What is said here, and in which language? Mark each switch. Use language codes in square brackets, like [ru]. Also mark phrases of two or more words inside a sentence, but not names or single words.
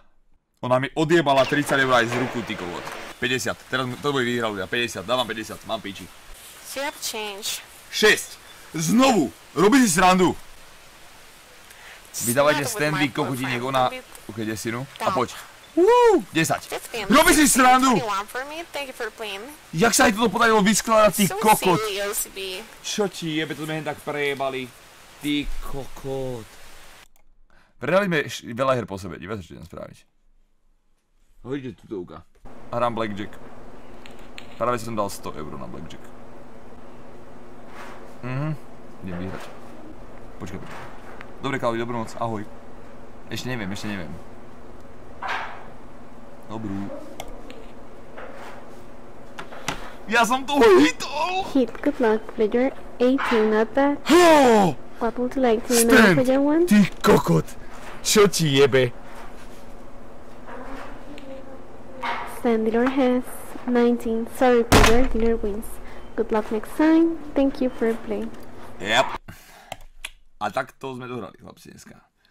[sk] Ona mi odjebala 30 € aj z ruku, ty kokot. 50, teraz to bude výhra ľudia, 50, dávam 50, mám piči. 6, znovu, robí si srandu. Vydávajte standby kokotiniek, ona... Ok, desinu, a poď. 10. [en] That's family. [sk] Robíš si srandu! [en] What do you want from me? Thank you for playing. [sk] Jak sa aj toto podarilo vyskladať, ty So kokot? silly, OCB. Čo ti jebe, to sme hen tak prejebali. Ty kokot. Prehrali sme veľa her po sebe, divaj sa, čo idem spraviť. Hodíte tutovka. A hrám Blackjack. Práve som dal 100 € na Blackjack. Idem vyhrať. Počkaj. Dobre, Kalvi, dobrú noc, ahoj. Ešte neviem. Dobrú. Ja som to hitol! [en] Hit, good luck, player 18, not bad. Oh! What would you like to know for that one? [sk] Ty kokot! Čo ti jebe? [en] Stand dealer has 19. Sorry, player, dealer wins. Good luck next time. Thank you for playing. Yep. [sk] A takto sme dohrali, chlapci, dneska.